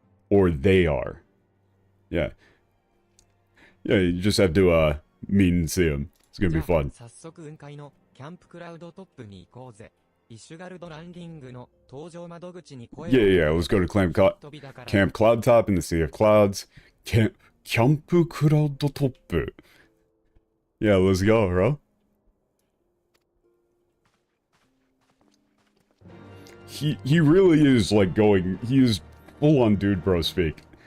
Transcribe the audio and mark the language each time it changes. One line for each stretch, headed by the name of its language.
English: Or they are. Yeah. Yeah, you just have to meet and see them. It's gonna be fun.
Japanese: 早速雲海のキャンプクラウドトップに行こうぜ。イシュガルドランディングの搭乗窓口に声を
English: Yeah, let's go to Camp Cloud Top in the Sea of Clouds. Camp Cloud Top. Yeah, let's go, bro. He really is like going, he is full on dude bro speak.